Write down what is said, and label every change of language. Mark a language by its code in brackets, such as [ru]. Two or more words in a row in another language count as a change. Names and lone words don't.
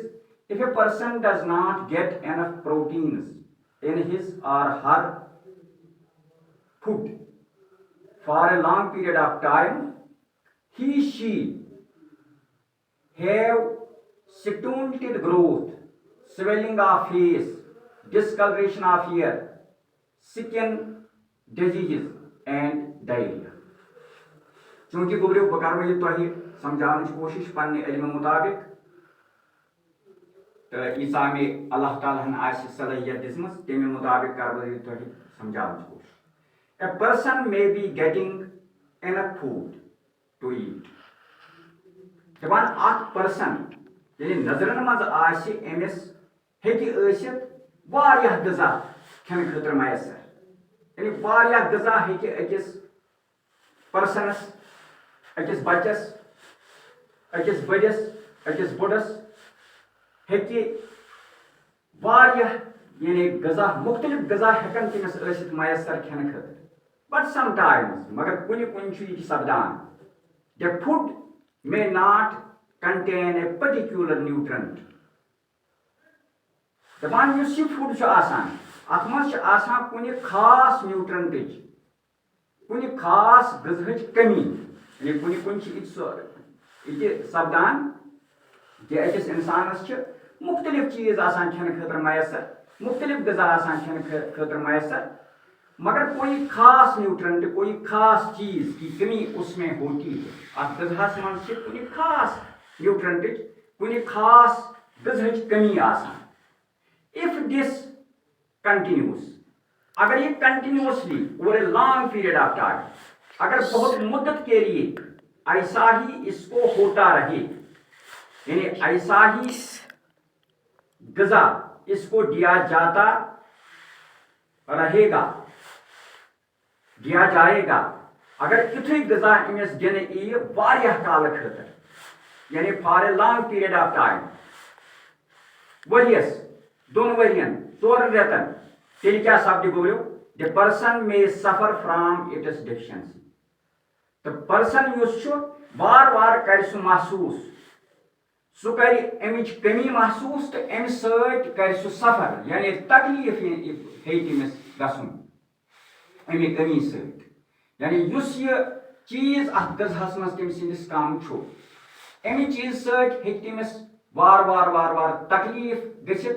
[en] If a person does not get enough proteins in his or her food for a long period of time, she have stunted growth, swelling of face, discoloration of hair, skin diseases and diarrhea. [ks] چونکہ گزریو بہ کرو یہ تہ سمجھاؤن کوشش پنہ علم مطابق تو ییژا مے اللہ تعالیٰ ہن آسہِ صلٲحیت دِژمٕژ تمہِ مطابق کرو یہ تہ سمجھاؤن کوشش. [en] A person may be getting enough food to eat. [ks] دپان اکھ پرسن یعنی نظرن مز آسہِ أمس ہیٚکہِ ٲسِتھ واریاہ غذا کھٮ۪نہٕ خٲطرٕ میسر. یعنی واریاہ غذا ہیٚکہِ أکِس پرسنس، أکِس بچس، أکِس بٔڑِس، أکِس بوٚڑس ہیٚکہِ واریاہ یعنی غذا مختلف غذا ہٮ۪کن تٔمِس ٲسِتھ میسر کھٮ۪نہٕ خٲطرٕ. [en] but sometimes [ks] مگر کُنہِ کُنہِ چھُ یہِ سپدان [en] the food may not contain a particular nutrient. [ks] دپان یُس یہ فوڈ چھُ آسان اتھ منٛز چھِ آسان کُنہِ خاص نیوٗٹرنٹٕچ کُنہِ خاص غذہٕچ کمی. یعنی کُنہِ کُنہِ چھِ یہِ سپدان کہ أکِس انسانس چھِ مختلف چیز آسان کھٮ۪نہٕ خٲطرٕ میسر، مختلف غذا آسان کھٮ۪نہٕ خٲطرٕ میسر، مگر [ur] کوئی خاص نیوٹرنٹ کوئی خاص چیز کی کمی اس میں ہوتی ہے. [ks] اتھ غذاہس منٛز چھِ کُنہِ خاص نیوٹرنٹٕچ کُنہِ خاص غذہٕچ کمی آسان. [en] If this continues, [ur] اگر یہ [en] continuously over a long period of time [ur] اگر بہت مدت کے لیے ایسا ہی اس کو ہوتا رہے، یعنی ایسا ہی غذا اس کو دیا جاتا رہے گا، دیا جائے گا، [ks] اگر یتھُے غذا أمِس دِنہٕ یِیہِ واریاہ کالہٕ خٲطرٕ یعنی [en] for a long period of time [ks] ؤریس، 2 ؤرین، 4 رٮ۪تن، تیٚلہِ کیٛاہ سپدِ گوٚو [en] the person may suffer from its deficiency. [ks] تہٕ پرسن یُس چھُ وارٕ وارٕ کرِ سُہ محسوٗس، سُہ کرِ امِچ کمی محسوٗس تہٕ امہِ سۭتۍ کرِ سُہ سفر یعنی تکلیف ہیٚکہِ تٔمِس گژھُن امہِ کمی سۭتۍ. یعنی یُس یہِ چیٖز اتھ غذہس منٛز تٔمۍ سٕنٛدِس کم چھُ امہِ چیٖز سۭتۍ ہیٚکہِ تٔمِس وارٕ وارٕ تکلیف گٔژھِتھ.